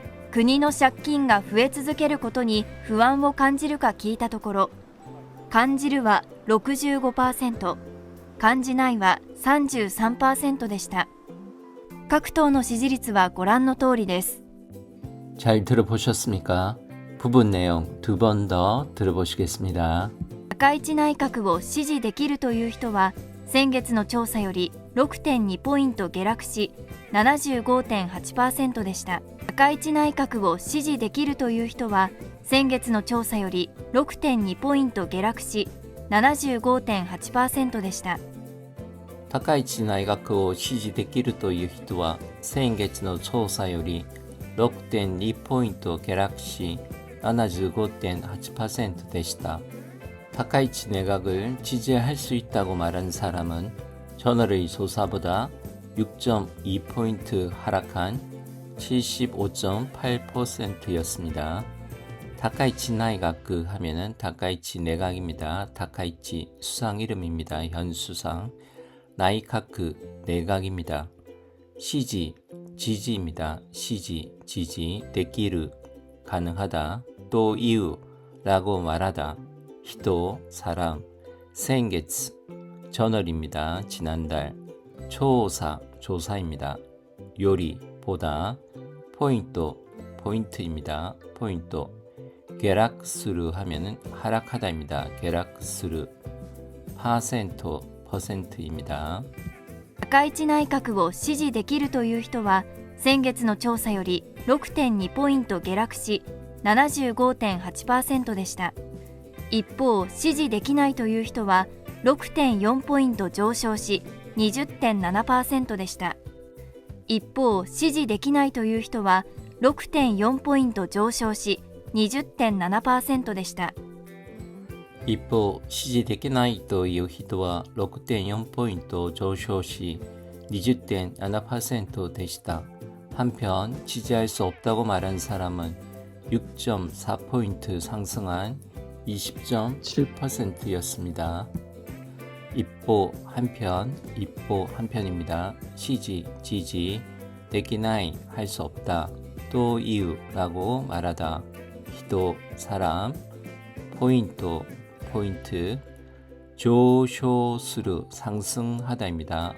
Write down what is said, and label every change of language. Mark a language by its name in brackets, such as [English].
[Japanese] 国の借金が増え続けることに不安を感じるか聞いたところ、感じるは 65%、感じないは 33% でした。各党の支持率はご覧の通りです。 [Korean] 잘 들어보셨습니까? 부분 내용 두 번 더 들어보시겠습니다. [Japanese] 高市内閣を支持できるという人は先月の調査より 6.2 ポイント下落し 75.8% でした。高市内閣を支持できるという人は先月の調査より 6.2 ポイント下落し 75.8% でした。高市内閣を支持できるという人は先月の調査より 6.2 ポイント下落し 75.8% でした。 [Korean] 다카이치 내각을 지지할 수 있다고 말한 사람은 전월의 조사보다 6.2포인트 하락한 75.8%였습니다. 다카이치 나이가크 하면은 다카이치 내각입니다. 다카이치 수상 이름입니다. 현 수상. 나이카크 내각입니다. 시지, 지지입니다. 시지, 지지, 데키르, 가능하다, 또 이유라고 말하다, 히도, 사람, 생게츠, 저널입니다. 지난달, 조사, 조사입니다. 요리, 보다, 포인트, 포인트입니다. 포인트, 게락스르 하면은 하락하다입니다. 게락스르, 파센토, 퍼센트입니다. [Japanese] 高市内閣を支持できるという人は先月の調査より 6.2 ポイント下落し 75.8% でした。一方、支持できないという人は 6.4 ポイント上昇し 20.7% でした。一方、支持できないという人は 6.4 ポイント上昇し 20.7% でした。一方、支持できないという人は 6.4 ポイント上昇し 20.7%でした。 [Korean] 한편 지지할 수 없다고 말한 사람은 6.4 포인트 상승한 20.7%였습니다. 입보 한편, 입보 한편입니다. 시지, 지지, 되기나이 할 수 없다, 또 이유라고 말하다, 히도 사람, 포인트, 포인트, 조쇼스르 상승하다입니다.